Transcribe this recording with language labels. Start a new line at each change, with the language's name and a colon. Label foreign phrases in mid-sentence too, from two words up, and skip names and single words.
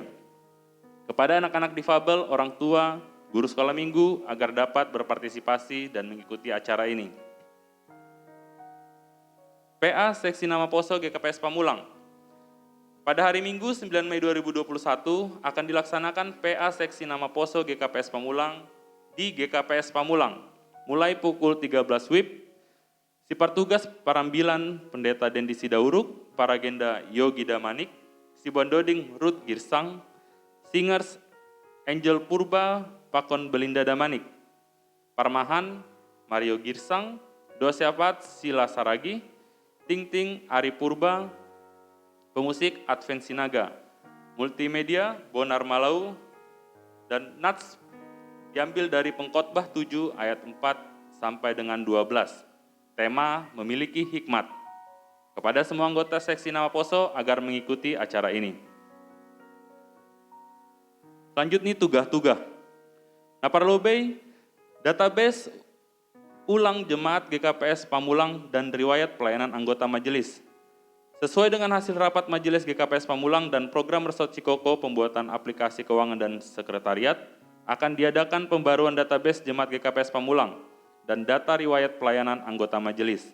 Indonesian: Kepada anak-anak difabel, orang tua, guru sekolah minggu agar dapat berpartisipasi dan mengikuti acara ini. PA Seksi Nama Poso GKPS Pamulang. Pada hari Minggu 9 Mei 2021 akan dilaksanakan PA Seksi Nama Poso GKPS Pamulang di GKPS Pamulang mulai pukul 13 WIB.
Batak Simalungun: Sipartugas Parambilan Pendeta Dendi Sidauruk, Paragenda Yogi Damanik, Sibondoding Ruth Girsang, Singers Angel Purba, Pakon Belinda Damanik, Parmahan Mario Girsang, Doseapat Sila Saragi, Ting Ting Ari Purba, pemusik Advent Sinaga, multimedia Bonar Malau,
Indonesian: dan Nats diambil dari Pengkhotbah 7 ayat 4 sampai dengan 12. Tema memiliki hikmat. Kepada semua anggota Seksi Nama Poso agar mengikuti acara ini. Selanjutnya tugah-tugah. Naparlobei, database ulang jemaat GKPS Pamulang dan riwayat pelayanan anggota majelis. Sesuai dengan hasil rapat majelis GKPS Pamulang dan program Resort Cikoko pembuatan aplikasi keuangan dan sekretariat, akan diadakan pembaruan database jemaat GKPS Pamulang dan data riwayat pelayanan anggota majelis.